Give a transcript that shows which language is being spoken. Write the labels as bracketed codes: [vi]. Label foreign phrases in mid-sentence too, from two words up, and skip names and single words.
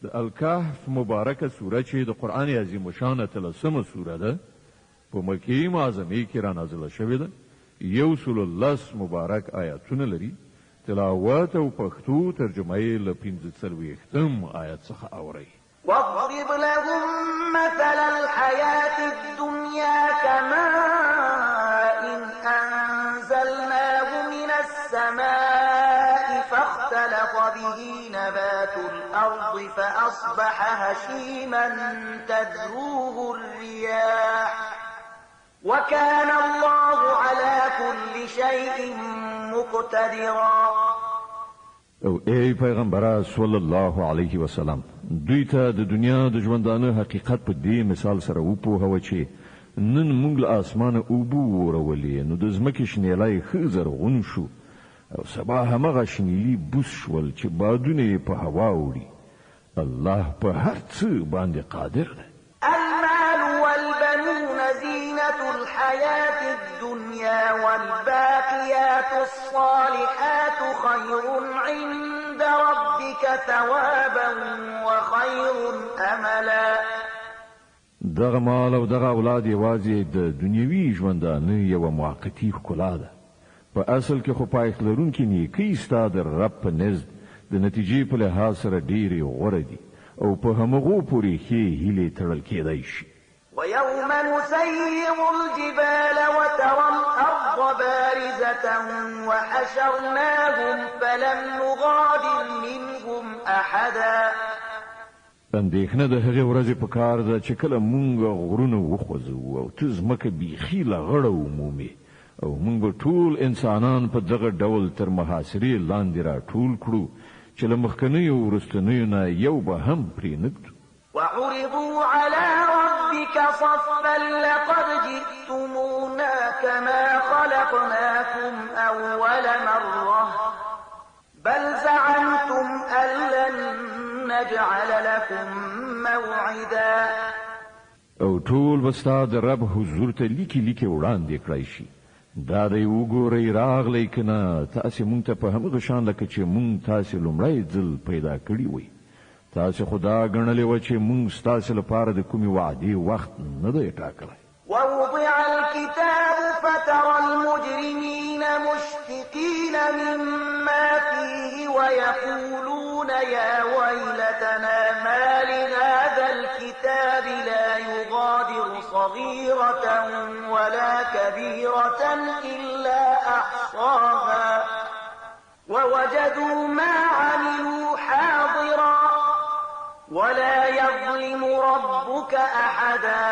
[ps] د الکهف مبارکه سوره چې د قرآن عظیم شان 13مه سوره ده په مکې معظمه کې را نازله شوې ده 110 مبارک آیاتونه لري تلاوت او پښتو ترجمه یې له 45 آیات څخه اوري [ar] واضرب لهم مثل الحياة الدنيا كماء أنزلناه من السماء فاختلط به نبات الأرض فأصبح هشيما تذروه الرياح وكان الله على كل شيء مقتدرا. [ps] او ای پیغمبر [ar] صلی الله علیه وسلم [ps] دوی ته د دنیا د ژوندانه حقیقت په دې مثال سره وپوهوه چې نن موږ له اسمانه اوبه ورولې نو د ځمکې شنیلای ښه زرغون شو او سبا همغه شنیلي بوس شول چې بادونه یې په هوا وړي الله په هر څه باندې قادر دی. [ar] المال والبنون زينة الحياة الدنيا والباقيات الصالحات خير عند ربك ثوابا وخير أملا. [ps] دغه مال او دغه اولاد یوازې د دنیوي ژوندانه یو موقتی ښکلا ده په اصل کې خو پایښت لرونکي نیکۍ ستا د رب په نزد د نتیجې په لحاظ سره ډېرې غوره دي او په همغو پورې ښې هیلې تړل کېدای شي. [ar] ويوم نسير الجبال وترى الأرض بارزة وحشرناهم فلم نغادر منهم أحدا. [ps] اندېښنه د هغې ورځې په کار ده چې کله مونږ غرونه وخوځوو او ته ځمکه بیخي له غړه ومومې او مونږ به ټول انسانان په دغه ډول تر محاصرې لاندې راټول کړو چې له مخکنیو وروستنیو نه یو به هم پرې نږدو. [ar] وعرضوا على ربك صفا لقد جئتمونا كما خلقناكم أول مرة بل زعمتم أن لن نجعل لكم موعدا. [ps] او ټول بستا د رب حضور ته لیکي وړاندې کړای شي دا دی وګورئ راغلی کنه تاسې مونږ ته په همغه شان لکه چې مونږ تاسې لومړی ځل پیدا کړي وئ تاسې خدا ګڼلې وه چې مونږ ستاسې لپاره د کومې وعدې وخت نه دی ټاکلی. [ar] ووضع الكتاب فترى المجرمين مشفقين مما فيه ويقولون يا ويلتنا ما لهذا الكتاب لا يغادر صغيرة ولا كبيرة إلا أحصاها ووجدوا ما عملوا حاضرا ولا يظلم ربك أحدا.